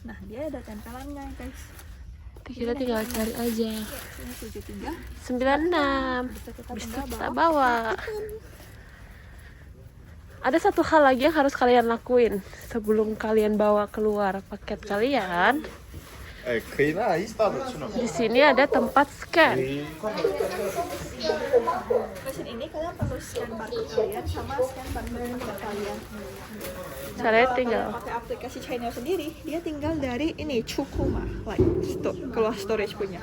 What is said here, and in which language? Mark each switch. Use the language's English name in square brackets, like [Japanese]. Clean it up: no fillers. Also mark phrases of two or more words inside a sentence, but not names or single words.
[Indonesian] Nah, dia ada tempelannya, guys. Kita tinggal cari aja. Ya, ini 7, 3. 96. Bisa kita Bisa tinggal kita bawa. bawa. Ada satu hal lagi yang harus kalian lakuin sebelum kalian bawa keluar paket kalian. [Chinese] 哎，可以啦，一大的去哪？ [Indonesian] Di sini ada tempat scan. Mesin ini kalian perlu scan barcode kalian sama scan barcode paket kalian. Caranya Kalau tinggal. kalian pakai aplikasi China sendiri, dia tinggal dari ini Cukuma, like keluar storage punya.